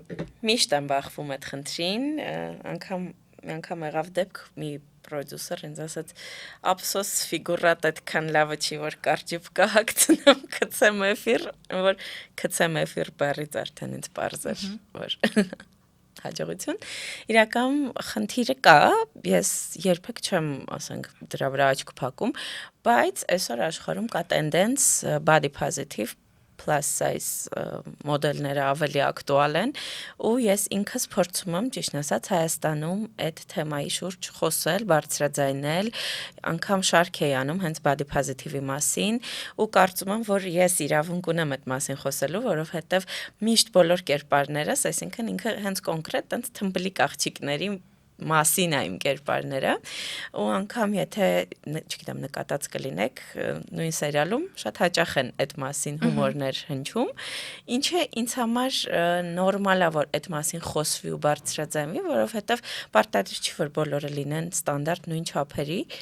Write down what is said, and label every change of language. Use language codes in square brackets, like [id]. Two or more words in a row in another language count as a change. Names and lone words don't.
[hy] Միշտ եմ բախվում այդ խնդրին, անգամ եղավ դեպք մի պրոդյուսեր ինձ ասաց ափսոս ֆիգուրատ այդքան լավը չի որ կարճիվ կհագցնեմ քցեմ էֆիր, որ քցեմ էֆիր բառից արդեն ինձ պարզ էր, որ հաջողություն։ Իրական խնդիրը կա, ես երբեք չեմ, ասենք, դրա վրա աչք փակում, բայց այսօր աշխարհում կա տենդենց [en] body positive plus size [hy] մոդելները ավելի ակտուալ են ու ես ինքս փորձում եմ ճիշտ ասած Հայաստանում այդ թեմայի շուրջ խոսել, բարձրաձայնել, անգամ շարք էի անում հենց [en] body positive- [hy] ի մասին ու կարծում եմ, որ ես իրավունք ունեմ այդ մասին խոսելու, որովհետև միշտ բոլոր կերպարներս, այսինքն ինքը հենց կոնկրետ տենց թմբլիկ աղջիկների մասին է իմ կերպարները ու անգամ եթե չգիտեմ նկատած կլինեք նույն սերիալում շատ հաճախ են այդ մասին հումորներ հնչում ինչը ինձ համար նորմալ է որ այդ մասին խոսվի ու բարձրաձայնվի որովհետև պարտադիր չի որ բոլորը լինեն ստանդարտ նույն չափերի